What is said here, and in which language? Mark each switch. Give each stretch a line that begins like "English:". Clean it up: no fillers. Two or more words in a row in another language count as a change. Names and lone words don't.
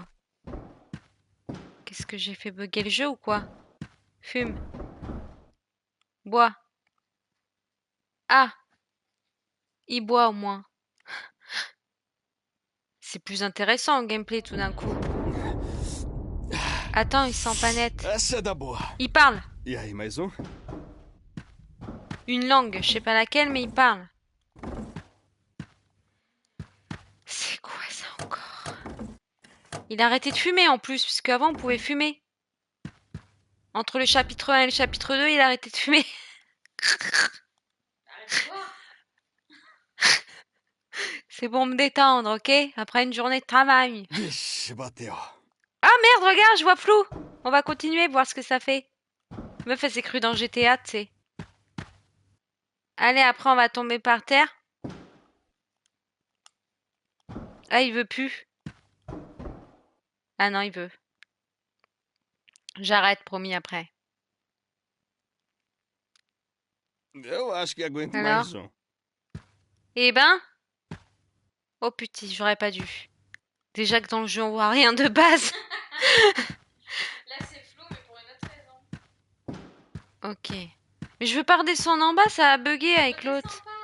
French: Qu'est-ce que j'ai fait bugger le jeu ou quoi? Fume. Bois. Ah. Il boit au moins. C'est plus intéressant en gameplay tout d'un coup. Attends, il sent pas net.
Portuguese: Essa é da boa.
French: Il parle.
Portuguese: E aí, mais um?
French: Une langue, je sais pas laquelle, mais il parle. C'est quoi ça encore? Il a arrêté de fumer en plus, puisque avant on pouvait fumer. Entre le chapitre 1 et le chapitre 2, il a arrêté de fumer. Arrête de boire. C'est pour me détendre, ok? Après une journée de travail.
Portuguese: Vixe, bateu.
French: Ah merde, regarde, je vois flou. On va continuer, voir ce que ça fait. Meuf, elle s'est crue dans GTA, tu sais. Allez, après on va tomber par terre. Ah, il veut plus. Ah non, il veut. J'arrête, promis, après.
Portuguese: Eu acho que aguento
French: Alors?
Portuguese: mais um.
French: Eh ben... Oh putain, j'aurais pas dû. Déjà que dans le jeu, on voit rien de base. Là, c'est flou, mais pour une autre raison. Ok. Mais je veux pas redescendre en bas, ça a bugué avec l'autre.